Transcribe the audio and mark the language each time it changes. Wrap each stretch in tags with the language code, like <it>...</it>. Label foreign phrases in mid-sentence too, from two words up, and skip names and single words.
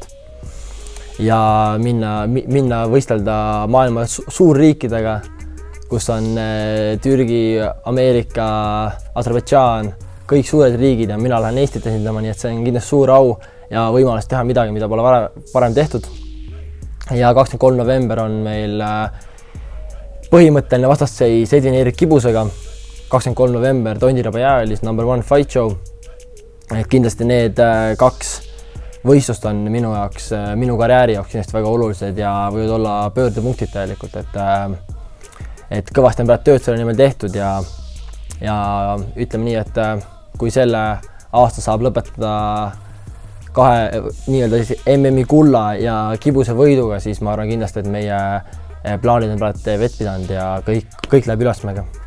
<et>Ja minna võistelda maailma suurriikidega, kus on Türgi, Ameerika, Aserbaidžaan, kõik suured riigid ja mina lähen Eestit esindama, nii et see on kindlasti suur au ja võimalus teha midagi, mida pole varem tehtud. Ja 23. november on meil põhimõtteline vastasseis Edvin-Erik Kibusega. 23. november Tondiraba jäälis number 1 fight show. Kindlasti need kaks võistlust on minu jaoks, minu karjääri jaoks kindlasti väga olulised ja võivad olla pöördepunktid täielikult, et kõvasti on praegu tööd selle nimel tehtud ja ütleme nii, et kui selle aasta saab lõpetada kahe nii-öelda MM-i kulla ja Kibuse võiduga, siis ma arvan kindlasti, et meie plaanid on praegu vett pidanud ja kõik läheb ülesmäge.</et>